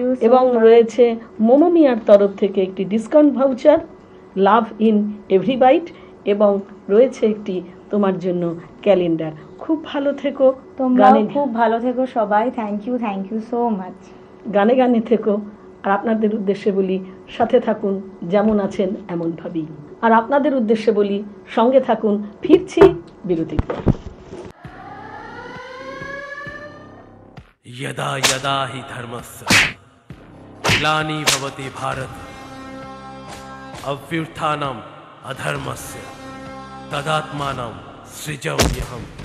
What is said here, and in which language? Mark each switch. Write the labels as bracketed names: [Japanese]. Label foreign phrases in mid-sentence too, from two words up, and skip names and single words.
[Bangla] এবং রয়েছে মোমো মিয়ার তরফ থেকে একটি ডিসকাউন্ট ভাউচার, [English] love in every bite, [Bangla] এবং রয়েছে একটি তোমার জন্য ক্যালেন্ডার। খুব ভালো থেকো, তোমরাও খুব ভালো থেকো সবাই। [English] thank you so much. [Bangla] গানে গানে থেকো। আর আপনাদের উদ্দেশ্যে বলি, সাথে থাকুন, যেমন আছেন এমন ভাবেই। আর আপনাদের উদ্দেশ্যে বলি, সঙ্গে থাকুন। ফিরছি বিরতির পর। [Sanskrit] यदा यदा हि धर्मस्य ग्लानि भवति भारत अभ्युत्थानम् अधर्मस्य तदात्मानं सृजाम्यहम्।